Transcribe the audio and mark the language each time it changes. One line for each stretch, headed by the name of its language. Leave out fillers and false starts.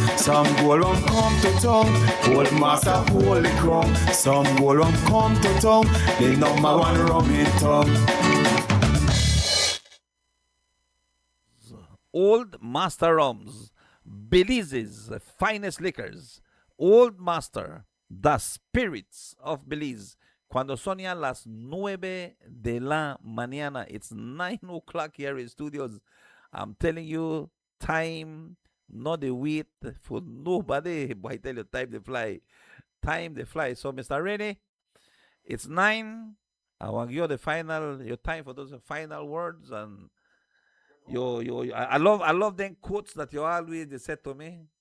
English: Some gold rum come to town, old master gold the crown. Some gold rum come to town, the number one rum in town. Old Master Rums, Belize's finest liquors. Old Master, the spirits of Belize.
Spanish: Cuando son ya las 9 de la mañana,
English: it's 9 o'clock here in studios. I'm telling you, time, not the wait for nobody. But I tell you, time to fly. Time to fly. So, Mr. Rennie, it's 9. I want you the final, your time for those final words. And I love them quotes that you always they said to me.